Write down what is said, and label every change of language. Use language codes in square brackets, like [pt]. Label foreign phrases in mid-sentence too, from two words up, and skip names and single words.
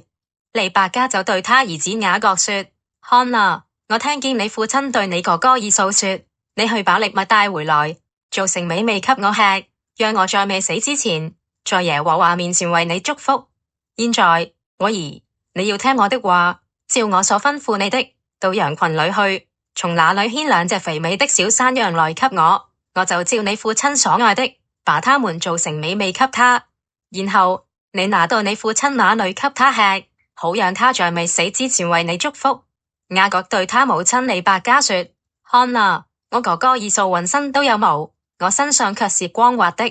[zh] 利百加就對他兒子雅各說：看哪，我聽見你父親對你哥哥以掃說，你去把獵物帶回來，做成美味給我吃，讓我在未死之前，在耶和華面前為你祝福。現在，我兒，你要聽我的話，照我所吩咐你的，到羊群裏去，從那裏牽2隻肥美的小山羊來給我，我就照你父親所愛的，把它們做成美味給他。然後你拿到你父親那裏給他吃，好讓他在未死之前為你祝福。雅各對他母親利百加說：看哪，我哥哥以掃渾身都有毛，我身上卻是光滑的。